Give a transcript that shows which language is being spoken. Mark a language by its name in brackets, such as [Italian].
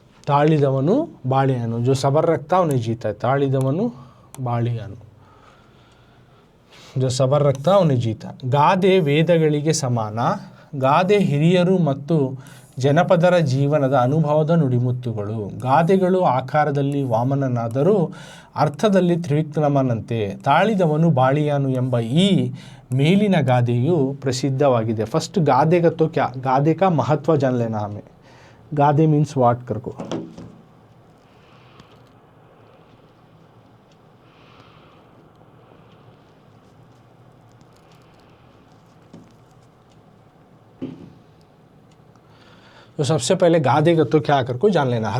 [Kannada] ತಾಳಿದವನು ಬಾಳಿಯಾನು, [Hindi] जो सबर रखता उन्हें जीता है, ತಾಳಿದವನು ಬಾಳಿಯಾನು, जो सबर रखता उन्हें जीता। [Kannada] ಗಾದೆ ವೇದಗಳಿಗೆ ಸಮಾನ, ಗಾದೆ ಹಿರಿಯರು ಮತ್ತು ಜನಪದರ ಜೀವನದ ಅನುಭವದ ನುಡಿಮುತ್ತುಗಳು। ಗಾದೆಗಳು ಆಕಾರದಲ್ಲಿ ವಾಮನನಾದರೂ ಅರ್ಥದಲ್ಲಿ ತ್ರಿವಿಕ್ರಮನಂತೆ, ತಾಳಿದವನು ಬಾಳಿಯಾನು ಎಂಬ ಈ ಮೇಲಿನ ಗಾದೆಯು ಪ್ರಸಿದ್ಧವಾಗಿದೆ। [Hindi] फर्स्ट गादे का तो क्या, गादे का महत्व जान लेना हमें। गादे [English] means what [Hindi] कर को, तो सबसे पहले गादे का तो क्या कर को जान लेना।